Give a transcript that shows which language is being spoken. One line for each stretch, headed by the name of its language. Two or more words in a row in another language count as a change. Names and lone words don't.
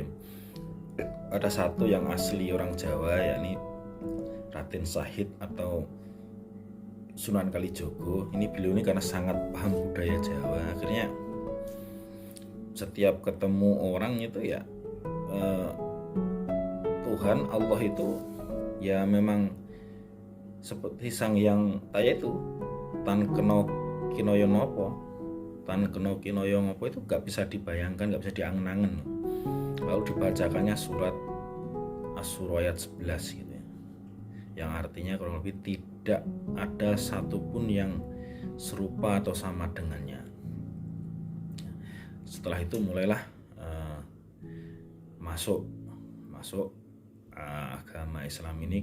Indonesian: Ada satu yang asli orang Jawa, yakni Raden Syahid atau Sunan Kalijogo. Ini beliau ini karena sangat paham budaya Jawa, akhirnya setiap ketemu orang itu ya Tuhan Allah itu ya memang seperti sang yang taya itu,
Javanese: tan keno kinoyo nopo, tan keno kinoyo nopo
Indonesian: itu gak bisa dibayangkan, gak bisa diangen-angen. Lalu dibacakannya surat Asy-Syura ayat 11 gitu ya, yang artinya kurang lebih tidak ada satupun yang serupa atau sama dengannya. Setelah itu mulailah masuk agama Islam ini.